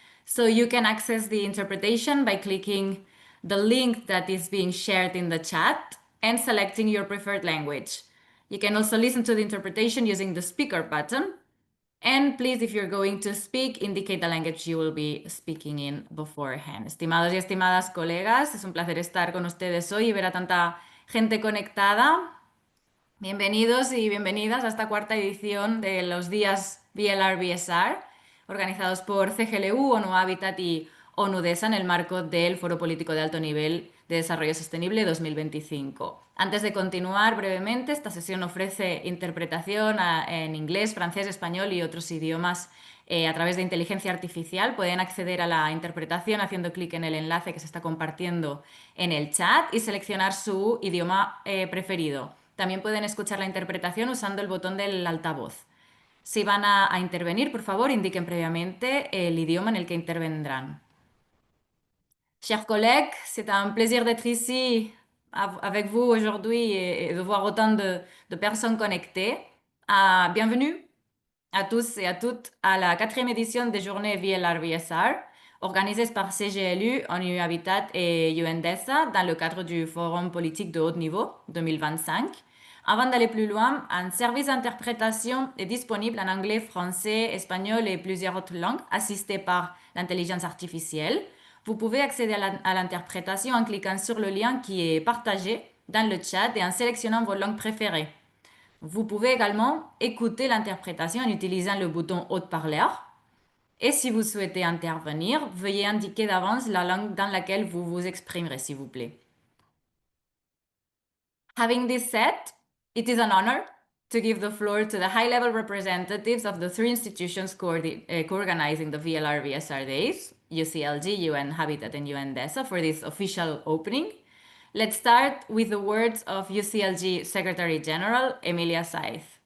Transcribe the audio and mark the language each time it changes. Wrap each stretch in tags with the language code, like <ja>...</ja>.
<en>So you can access the interpretation by clicking the link that is being shared in the chat and selecting your preferred language. You can also listen to the interpretation using the speaker button. And please, if you're going to speak, indicate the language you will be speaking in beforehand.</en> <es>Estimados y estimadas colegas, es un placer estar con ustedes hoy y ver a tanta gente conectada. Bienvenidos y bienvenidas a esta cuarta edición de los días VLR-VSR, organizados por CGLU, ONU Habitat y UNDESA en el marco del Foro Político de Alto Nivel de Desarrollo Sostenible 2025. Antes de continuar brevemente, esta sesión ofrece interpretación en inglés, francés, español y otros idiomas a través de inteligencia artificial. Pueden acceder a la interpretación haciendo clic en el enlace que se está compartiendo en el chat y seleccionar su idioma preferido. También pueden escuchar la interpretación usando el botón del altavoz. Si van a intervenir, por favor, indiquen previamente el idioma en el que intervendrán.</es> <fr>Chers collègues, c'est un plaisir d'être ici avec vous aujourd'hui et de voir autant de personnes connectées. Bienvenue à tous et à toutes à la 4e édition des journées VLR-VSR, organisées par CGLU, ONU Habitat et UNDESA dans le cadre du Forum politique de haut niveau 2025. Avant d'aller plus loin, un service d'interprétation est disponible en anglais, français, espagnol et plusieurs autres langues, assisté par l'intelligence artificielle. Vous pouvez accéder à l'interprétation en cliquant sur le lien qui est partagé dans le chat et en sélectionnant vos langues préférées. Vous pouvez également écouter l'interprétation en utilisant le bouton haut-parleur. Et si vous souhaitez intervenir, veuillez indiquer d'avance la langue dans laquelle vous vous exprimerez, s'il vous plaît.</fr> <en>Having this said, it is an honor to give the floor to the high-level representatives of the 3 institutions co-organizing the VLR-VSR Days, UCLG, UN Habitat, and UNDESA, for this official opening. Let's start with the words of UCLG Secretary General, Emilia Saiz.</en>